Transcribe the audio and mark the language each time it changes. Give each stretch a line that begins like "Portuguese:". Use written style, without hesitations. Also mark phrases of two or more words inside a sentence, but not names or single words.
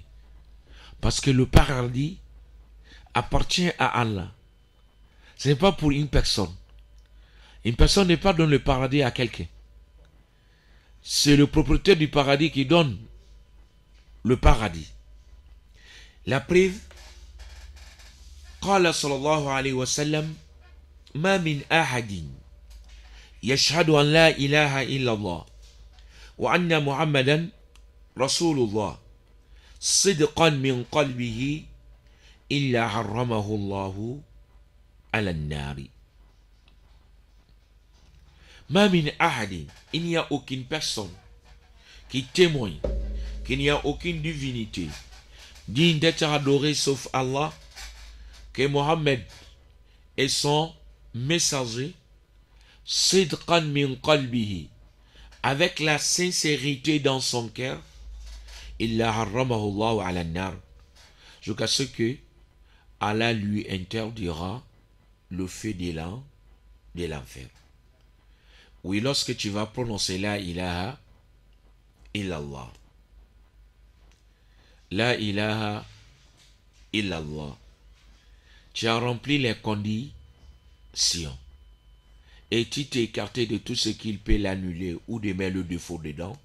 French: Parce que le paradis appartient à Allah. Ce n'est pas pour une personne. Une personne n'est pas dans le paradis à quelqu'un. C'est le propriétaire du paradis qui donne le paradis. La preuve,
Arabic: قال صلى الله عليه وسلم ما من أحد يشهد أن لا إله إلا الله وأن محمدا رسول الله صدقا من قلبه إلا حرمه الله على النار. ما من أحد,
French: il n'y a aucune personne qui témoigne qu'il n'y a aucune divinité digne d'être adorée sauf Allah, que Mohammed est son messager,
Arabic: صدقا من قلبه,
French: avec la sincérité dans son cœur,
Arabic: إلا حرمه الله على النار,
French: jusqu'à ce que Allah lui interdira le feu de l'enfer. Oui, lorsque tu vas prononcer
Arabic: لا إله إلا الله، لا إله إلا الله,
French: tu as rempli les conditions et tu t'es écarté de tout ce qu'il peut l'annuler ou de mettre le défaut dedans.